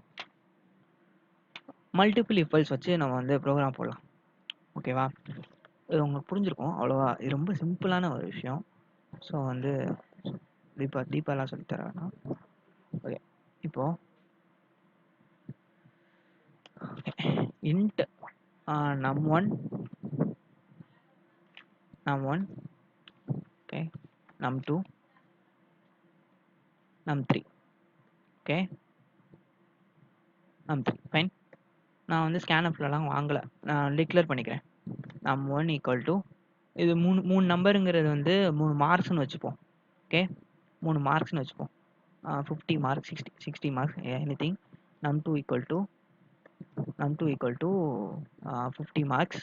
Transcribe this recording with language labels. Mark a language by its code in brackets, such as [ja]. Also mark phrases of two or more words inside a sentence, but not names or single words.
[en] multiple if-elses [ta] வச்சு நம்ம வந்து ப்ரோக்ராம் போடலாம். ஓகேவா? இது உங்களுக்கு புரிஞ்சிருக்கும். அவ்வளோவா இது ரொம்ப சிம்பிளான ஒரு விஷயம். ஸோ வந்து டீப்பாலாம் சொல்லித்தரேன்னா ஓகே. [en] இப்போ int num1 num1 okay num2 num3 okay num3 fine. [ta] நான் வந்து ஸ்கேன்அப்லாம் வாங்கல, நான் டிக்ளேர் பண்ணிக்கிறேன். [en] num1 equal to [ta] இது மூணு நம்பருங்கிறது வந்து 3 மார்க்ஸ்னு வச்சுப்போம். ஓகே 3 மார்க்ஸ்னு வச்சுப்போம். [en] 50 marks 60 marks anything. num2 equal to 50 marks.